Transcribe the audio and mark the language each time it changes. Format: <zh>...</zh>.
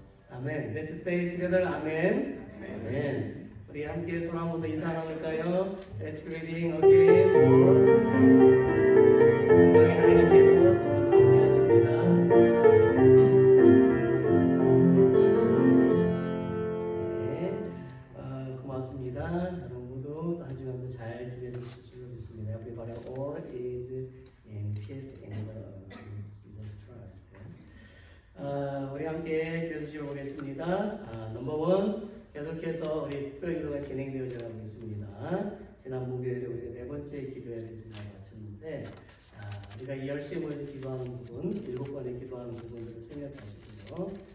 <ko>아멘.</ko> <en>Let's say together, 아멘.</en> <ko>아멘. 우리 함께 손 한번 더 인사 나눌까요?</ko> <en>Let's reading again.</en> <ko>건강의 하나님께서 함께 하십니다. 네, 고맙습니다. 여러분. 여러분도 또 한 주간도 잘 지내셨을 줄 믿습니다.</ko> <en>Everybody all is in peace in the Lord Jesus Christ.</en> <ko>우리 함께 기도 주시고 보겠습니다. 넘버 원 계속해서 우리 특별 기도가 진행되어져 가고 있습니다. 지난 목요일에 우리가 네 번째 기도회를 지금 마쳤는데 우리가 이 10시에 모여서 기도하는 부분, 7번에 기도하는 부분들을 생각하시고요.</ko>